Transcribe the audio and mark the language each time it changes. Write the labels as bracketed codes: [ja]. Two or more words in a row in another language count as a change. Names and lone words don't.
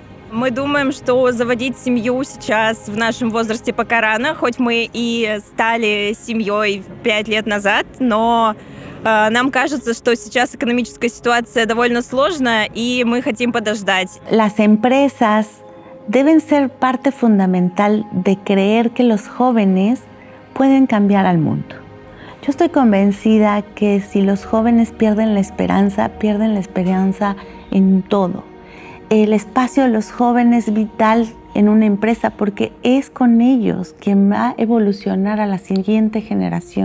[ru] Мы думаем, что заводить семью сейчас в нашем возрасте пока рано, хоть мы и стали семьей 5 лет назад, но нам кажется, что сейчас экономическая ситуация довольно сложная, и мы хотим подождать. [es] Las empresas deben ser parte fundamental de creer que los jóvenes pueden cambiar al mundo. Yo estoy convencida que si los jóvenes pierden la esperanza en todo. El espacio de los jóvenes es vital en una empresa porque es con ellos quien va a evolucionar a la siguiente generación.